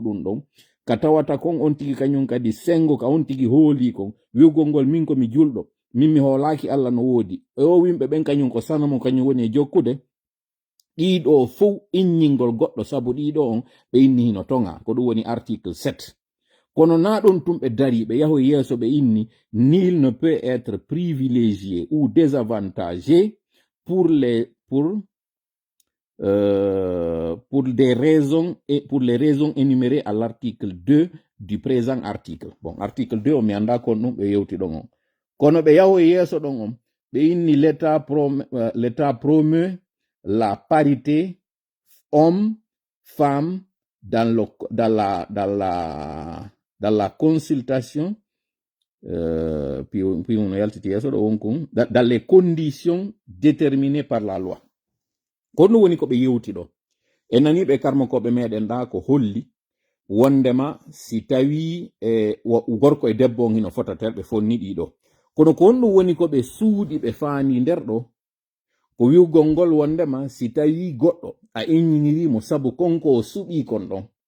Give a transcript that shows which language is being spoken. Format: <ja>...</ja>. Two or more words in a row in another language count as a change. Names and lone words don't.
<ff>ɗum ɗon ka tawata kon on tigi kañum kadi sengo ka on tigi hooli kon wiwgol ngol min komi julɗo min mi hoolaki Allah no woodi o wimɓe ɓen kañum ko sanamo kañum woni e jokkude ɗiɗo fof inningol goɗɗo sabu ɗiɗo on ɓe inni hino tonga ko ɗum woni article 7 kono na ɗon tum ɓe dari ɓe yaho yeeso ɓe inni</ff> <fr>nul ne peut être privilégié ou désavantagé pour les raisons énumérées à l'article 2 du présent article.</fr> <ff>Bon, article 2 o mi anda kon ɗum ɓe yewti ɗon on kono ɓe yaho yeeso ɗon on ɓe inni</ff> <fr>l'état promeut la parité homme-femme dans la consultation puis on</fr> <ff>yaltiti yeso ɗo wonkon</ff> <fr>dans les conditions déterminées par la loi</fr> <ff>ko ɗum woni ko ɓe yewti ɗo e nani ɓe karmokoɓe meɗen ɗa ko holli wondema si tawi gorko e debbo on hino fota ter ɓe fonni ɗiɗo kono ko on ɗum woni ko ɓe suuɗi ɓe faani nder ɗo ko wi'ugol ngol wondema si tawi goɗɗo a innirimo sabu konko o suɓi kon ɗon</ff>